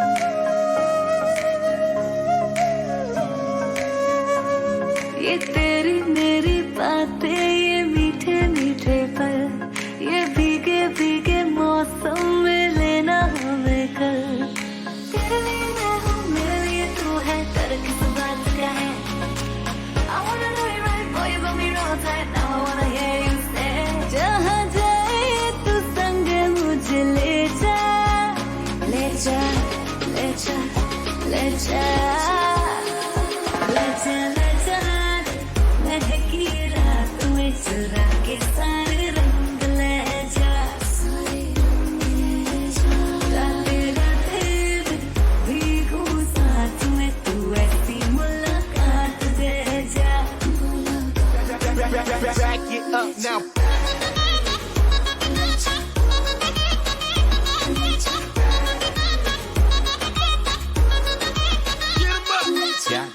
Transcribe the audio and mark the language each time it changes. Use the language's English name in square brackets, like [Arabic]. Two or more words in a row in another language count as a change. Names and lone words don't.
[Hindi] ये तेरी मेरी बातें, ये मीठे मीठे पल, ये भीगे भीगे मौसम में लेना हमें कल। तेरे लिए मैं हूँ, मेरे लिए तू है, डर किस बात का है। [English] I wanna know you right, boy, you got me wrong tight, now I wanna hear you say। [Hindi] जहाँ जाए तू संग मुझे ले जा। ले जा, ले जा, ले जा, ले जा, ले जा, महकी रात में चुरा के सारे रंग ले जा। सारे रंग ले जा। राते राते में भीगू साथ में, तू ऐसी मुलाकात दे जा। [English] Back it up now. [Hindi] Lecha, lecha, [English] Get 'em up. Got it.